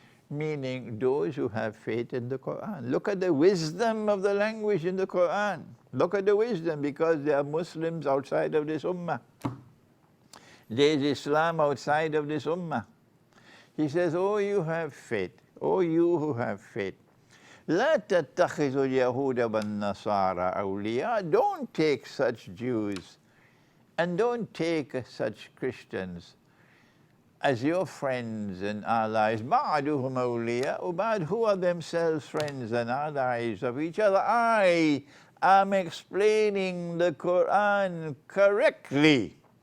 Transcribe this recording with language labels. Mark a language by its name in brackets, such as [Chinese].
[English] Meaning those who have faith in the Quran. Look at the wisdom of the language in the Quran. Look at the wisdom, because there are Muslims outside of this Ummah. There is Islam outside of this Ummah. He says, oh you have faith. Oh you who have faith. [Arabic] لا تتخذوا اليهود والنصارى أولياء. [English] Don't take such Jews and don't take such Christians as your friends and allies. [Arabic] بعضهم أولياء بعض, [English] who are themselves friends and allies of each other. I am explaining the Quran correctly.